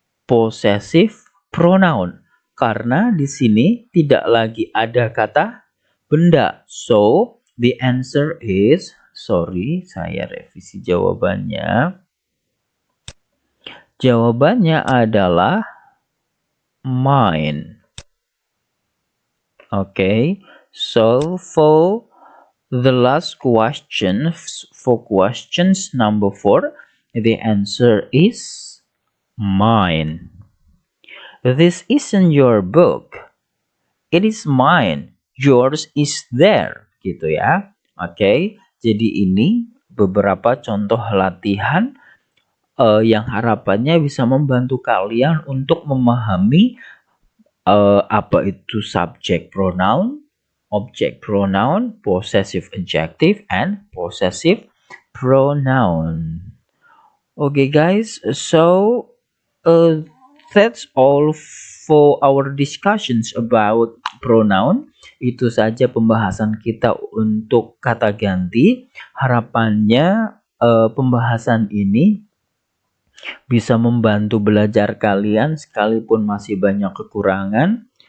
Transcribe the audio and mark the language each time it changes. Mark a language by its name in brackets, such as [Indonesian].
[Indonesian] possessive pronoun. Karena di sini tidak lagi ada kata benda. [English] So, the answer is, sorry, [Indonesian] saya revisi jawabannya. Jawabannya adalah mine. [English] Okay, so for the last question, for questions number 4, the answer is mine. This isn't your book. It is mine. Yours is there. [Indonesian] Gitu ya. Oke, jadi ini beberapa contoh latihan yang harapannya bisa membantu kalian untuk memahami apa itu subject pronoun, object pronoun, possessive adjective, and possessive pronoun. [English] Okay guys, so that's all for our discussions about pronoun. [Indonesian] Itu saja pembahasan kita untuk kata ganti. Harapannya pembahasan ini bisa membantu belajar kalian sekalipun masih banyak kekurangan.